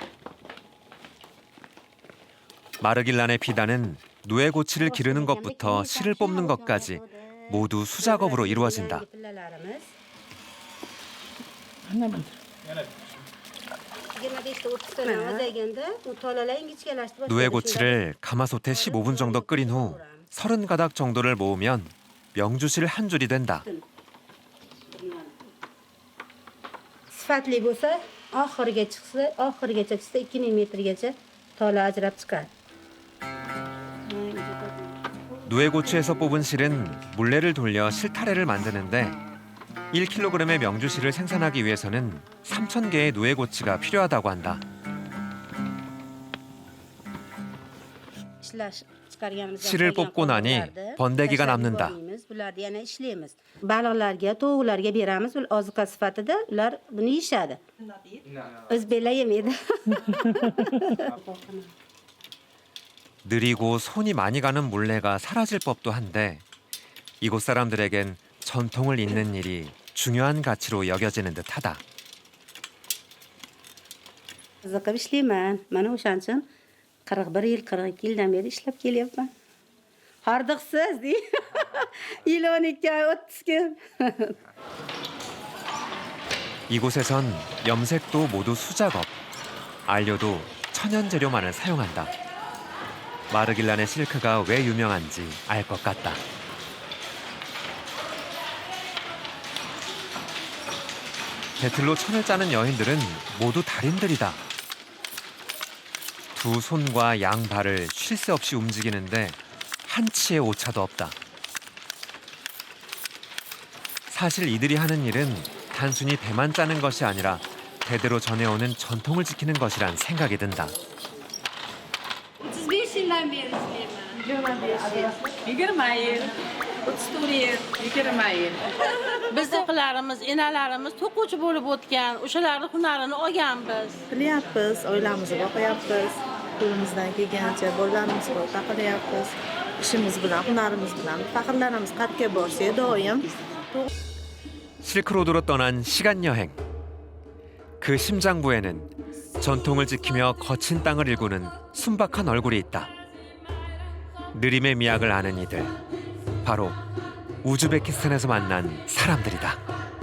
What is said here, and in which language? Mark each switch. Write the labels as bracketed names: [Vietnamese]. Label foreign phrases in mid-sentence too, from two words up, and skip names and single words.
[Korean] 마르길란의 비단은 누에고치를 기르는 것부터 실을 뽑는 것까지 모두 수작업으로 이루어진다. 누에고치를 가마솥에 15분 정도 끓인 후 30가닥 정도를 모으면 명주실 한 줄이 된다. [Uzbek] sifatli bo'lsa oxiriga chiqsa oxirigacha chiqsa 2 millimetrgacha tola ajrab chiqadi. [Korean] 누에고치에서 뽑은 실은 물레를 돌려 실타래를 만드는데 1kg의 명주실을 생산하기 위해서는 3,000개의 누에고치가 필요하다고 한다. 실을 뽑고 나니 번데기가 남는다. [Uzbek] Baliqlarga, tovuqlarga beramiz, ular oziqa sifatida ular buni yeyishadi. O'zbeklar yemaydi. [Korean] 느리고 손이 많이 가는 물레가 사라질 법도 한데 이곳 사람들에겐 전통을 잇는 일이 중요한 가치로 여겨지는 듯하다. [Uzbek] Qiziqib ishlayman. Mana o'shancha 41 yil, 42 yildan beri ishlab kelyapman. Hordiqsiz, yil 12 oy, 30 kun. [Korean] 이곳에선 염색도 모두 수작업, 안료도 천연 재료만을 사용한다. 마르길란의 실크가 왜 유명한지 알 것 같다. 배틀로 천을 짜는 여인들은 모두 달인들이다. 두 손과 양발을 쉴 새 없이 움직이는데 한치의 오차도 없다. 사실 이들이 하는 일은 단순히 배만 짜는 것이 아니라 대대로 전해오는 전통을 지키는 것이란 생각이 든다. [Uzbek] 35 yildan beri ishlayman. 20 yil, 34 yil, 20 yil. Biznikilarimiz, enalarimiz to'quvchi bo'lib o'tgan, o'shalarning hunarini olganmiz. Qilyapmiz, oilamizni boqyapmiz. Qo'limizdan kelgancha bolalarimizga o'rta qilyapmiz. İşimiz bilan, hunarimiz bilan faxrlanamiz. Qayerga borsak doim. [Korean] 실크로드로 떠난 시간 여행. 그 심장부에는 전통을 지키며 거친 땅을 일구는 순박한 얼굴이 있다. 느림의 미학을 아는 이들, 바로 우즈베키스탄에서 만난 사람들이다.